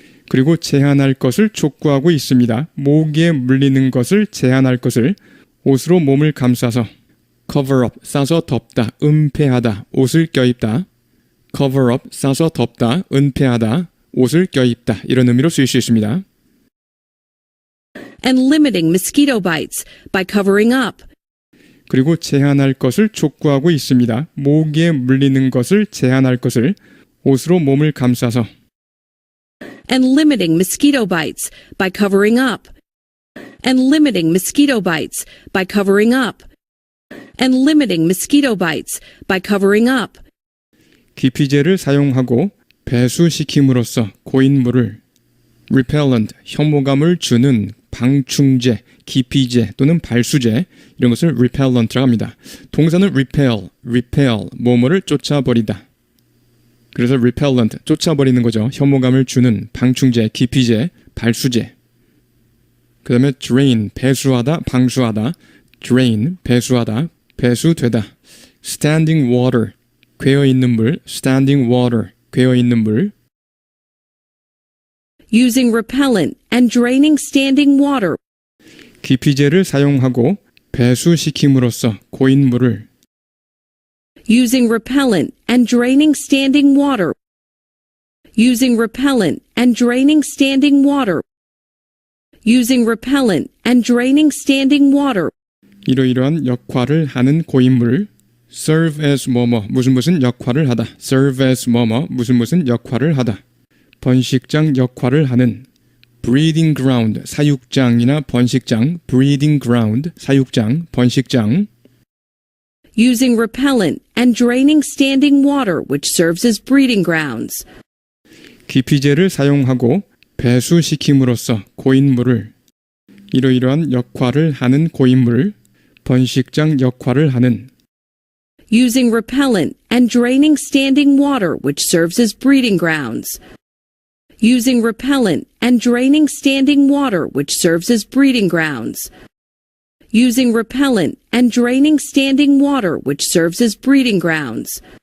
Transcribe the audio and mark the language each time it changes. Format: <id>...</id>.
<ko>그리고 제한할 것을 촉구하고 있습니다. 모기에 물리는 것을 제한할 것을 옷으로 몸을 감싸서</ko> <en>cover up,</en> <ko>싸서 덮다, 은폐하다, 옷을 껴입다.</ko> <en>cover up,</en> <ko>싸서 덮다, 은폐하다, 옷을 껴입다. 이런 의미로 쓰일 수 있습니다.</ko> <en>And limiting mosquito bites by covering up.</en> <ko>그리고 제한할 것을 촉구하고 있습니다. 모기에 물리는 것을 제한할 것을 옷으로 몸을 감싸서</ko> <en>And limiting mosquito bites by covering up. And limiting mosquito bites by covering up. And limiting mosquito bites by covering up.</en> <ko>기피제를 사용하고 배수시킴으로써 고인물을 repellent, 혐오감을 주는 방충제, 기피제 또는 발수제 이런 것을 repellent라고 합니다. 동사는 repel, 뭐뭐를 쫓아버리다. 그래서 repellent, 쫓아버리는 거죠. 혐오감을 주는 방충제, 기피제, 발수제. 그 다음에 drain, 배수하다, 방수하다. drain, 배수하다, 배수되다.</ko> <en>standing water,</en> <ko>괴어있는 물, standing water, 괴어있는 물.</ko> <en>Using repellent and draining standing water.</en> <ko>기피제를 사용하고 배수시킴으로써 고인물을</ko> <en>Using repellent and draining standing water. Using repellent and draining standing water. Using repellent and draining standing water.</en> <ko>이러이러한 역할을 하는 고인물</ko> <en>serve as</en> <ko>뭐뭐 무슨 역할을 하다 serve as 뭐뭐 무슨 역할을 하다 번식장 역할을 하는</ko> <en>breeding ground</en> <ko>사육장이나 번식장 breeding ground 사육장 번식장</ko> <en>Using repellent and draining standing water which serves as breeding grounds.</en> <ko>기피제를 사용하고 배수시킴으로써 고인물을 이러이러한 역할을 하는 고인물 번식장 역할을 하는</ko> <en>Using repellent and draining standing water which serves as breeding grounds. Using repellent and draining standing water which serves as breeding grounds. Using repellent and draining standing water which serves as breeding grounds.</en>